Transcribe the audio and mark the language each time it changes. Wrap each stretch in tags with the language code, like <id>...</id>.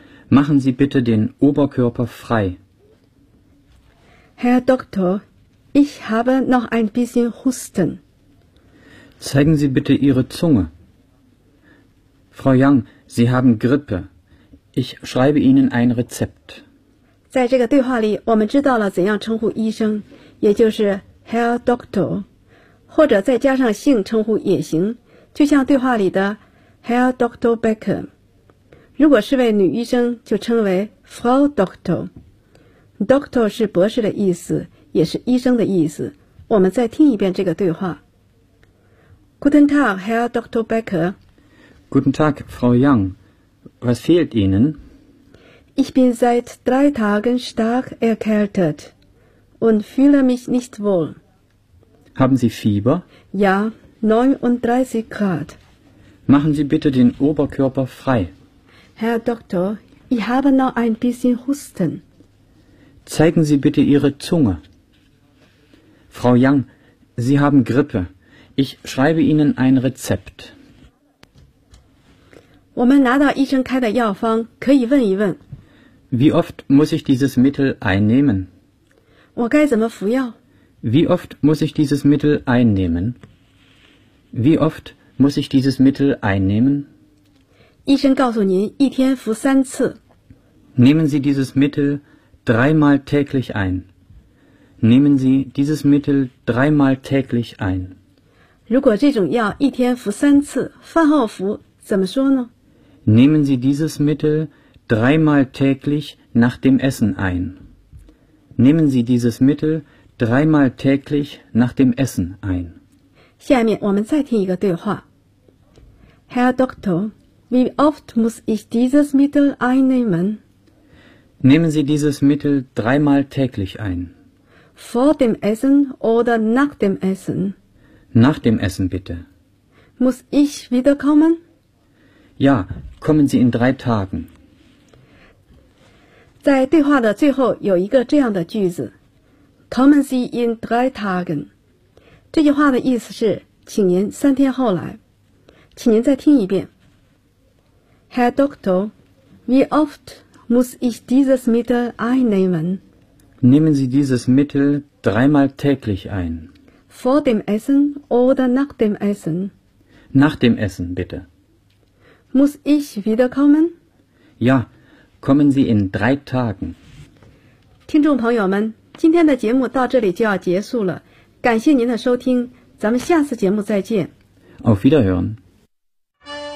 <de>Machen Sie bitte den Oberkörper frei. Herr Doktor, ich habe noch ein bisschen Husten. Zeigen Sie bitte Ihre Zunge. Frau Yang, Sie haben Grippe. Ich schreibe Ihnen ein Rezept.</de> <zh>在这个对话里，我们知道了怎样称呼医生，也就是</zh> <de>Herr Doctor，</de> <zh>或者再加上姓称呼也行，就像对话里的</zh> <de>Herr Doctor Becker。</de> <zh>如果是位女医生，就称为</zh> <de>Frau Doctor。</de> <zh>Doctor 是博士的意思，也是医生的意思。我们再听一遍这个对话。</zh> <de>Guten Tag, Herr Doctor Becker. Guten Tag, Frau Yang. Was fehlt Ihnen? Ich bin seit drei Tagen stark erkältet und fühle mich nicht wohl. Haben Sie Fieber? Ja, 39 Grad. Machen Sie bitte den Oberkörper frei. Herr Doktor, ich habe noch ein bisschen Husten. Zeigen Sie bitte Ihre Zunge. Frau Yang, Sie haben Grippe. Ich schreibe Ihnen ein Rezept.</de> <zh>我们拿到医生开的药方，可以问一问。</zh> <de>Wie oft muss ich dieses Mittel einnehmen?</de> <zh>我该怎么服药?</zh> <de>Wie oft muss ich dieses Mittel einnehmen? Wie oft muss ich dieses Mittel einnehmen?</de> <zh>医生告诉您一天服三次。</zh> <de>Nehmen Sie dieses Mittel dreimal täglich ein. Nehmen Sie dieses Mittel dreimal täglich ein.</de> <zh>如果这种药一天服三次，饭后服怎么说呢?</zh> <de>Nehmen Sie dieses Mittel dreimal täglich nach dem Essen ein. Nehmen Sie dieses Mittel dreimal täglich nach dem Essen ein.</de> <zh>下面我们再听一个对话。</zh> <de>Herr Doktor, wie oft muss ich dieses Mittel einnehmen? Nehmen Sie dieses Mittel dreimal täglich ein. Vor dem Essen oder nach dem Essen? Nach dem Essen bitte. Muss ich wiederkommen? Ja, kommen Sie in drei Tagen.</de> <zh>在对话的最后有一个这样的句子</zh> <de>Kommen Sie in drei Tagen.</de> <zh>这句话的意思是请您三天后来。请您再听一遍。</zh> <de>Herr Doktor, wie oft muss ich dieses Mittel einnehmen? Nehmen Sie dieses Mittel dreimal täglich ein. Vor dem Essen oder nach dem Essen? Nach dem Essen, bitte. Muss ich wiederkommen? Ja,Kommen Sie in drei Tagen.</de> <zh>听众朋友们，今天的节目到这里就要结束了，感谢您的收听，咱们下次节目再见。</zh> <de>Auf Wiederhören。</de>